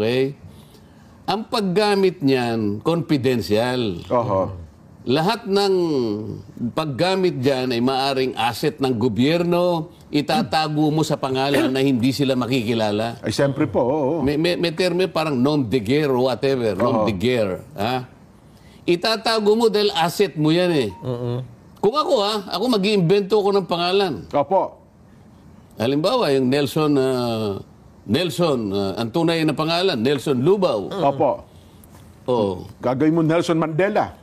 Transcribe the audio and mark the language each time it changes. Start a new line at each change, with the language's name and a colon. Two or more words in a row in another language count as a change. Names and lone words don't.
Filipino: Okay? Ang paggamit niyan, confidential. Lahat ng paggamit dyan ay maaring asset ng gobyerno, itatago mo sa pangalan na hindi sila makikilala. Ay, siyempre po. May termo parang
French: nom de guerre
English: or whatever,
French: nom de guerre.
Filipino: Itatago mo dahil asset mo yan Kung ako mag-iimbento ko ng pangalan. Opo. Halimbawa, yung Nelson, ang tunay na pangalan, Nelson Lubao. Opo. Gagawin mo Nelson Mandela.